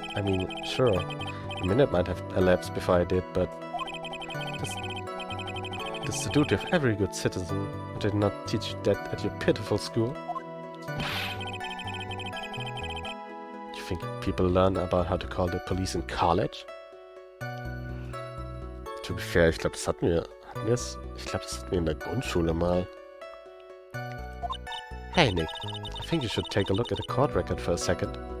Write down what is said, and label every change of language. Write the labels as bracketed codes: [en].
[en] I mean, sure, a minute might have elapsed before I did, but that's the duty of every good citizen. I did not teach you that at your pitiful school. You think people learn about how to call the police in college? To be fair, [de] ich glaube, das hatten wir in der Grundschule mal. [en] Hey Nick, I think you should take a look at the court record for a second.